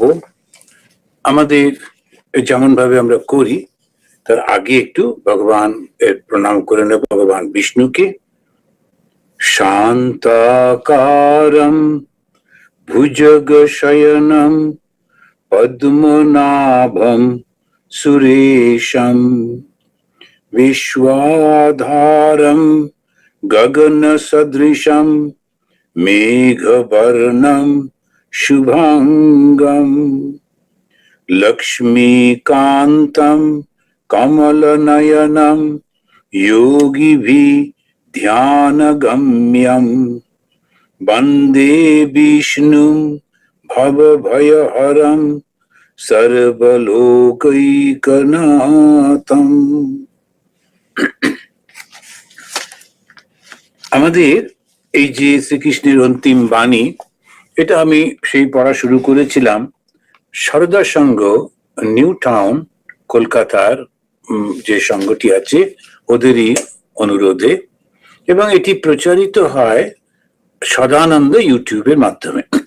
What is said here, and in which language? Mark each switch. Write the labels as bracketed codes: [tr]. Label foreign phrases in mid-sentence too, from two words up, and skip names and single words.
[bn] আমাদের যেমন ভাবে আমরা করি তার আগে একটু ভগবান এর প্রণাম করে নেব ভগবান বিষ্ণুকে। [sa] শান্তাকারম ভুজগ শয়নম পদ্মনাভম সুরেশম विश्वाधारं गगनसदृशं मेघवर्णं शुभांगं लक्ष्मीकान्तं कमलनयनं योगिभिः ध्यानगम्यं वन्दे विष्णुं भवभयहरं सर्वलोकैकनाथम्। [bn] আমাদের এই যে শ্রীকৃষ্ণের অন্তিম বাণী, এটা আমি সেই পড়া শুরু করেছিলাম সারদা সংঘ নিউ টাউন কলকাতার যে সংঘটি আছে ওদেরই অনুরোধে, এবং এটি প্রচারিত হয় সদানন্দ ইউটিউবের মাধ্যমে।